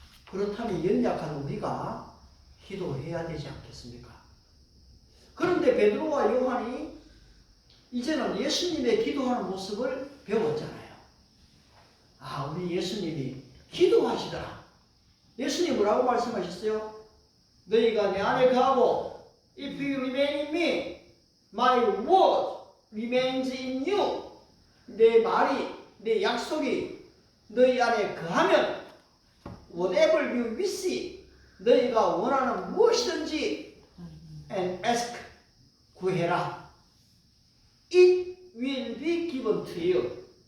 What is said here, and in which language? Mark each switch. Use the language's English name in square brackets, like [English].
[Korean] 그렇다면 연약한 우리가 기도해야 되지 않겠습니까? 그런데 베드로와 요한이 이제는 예수님의 기도하는 모습을 배웠잖아요. 우리 예수님이 기도하시더라. 예수님 뭐라고 말씀하셨어요? 너희가 내 안에 거하고 [English] If you remain in me, my word remains in you. [Korean] 내 말이, 내 약속이 너희 안에 거하면 [English] whatever you wish, [Korean] 너희가 원하는 무엇이든지 [English] and ask, [Korean] 구해라. [English] It will be given to you.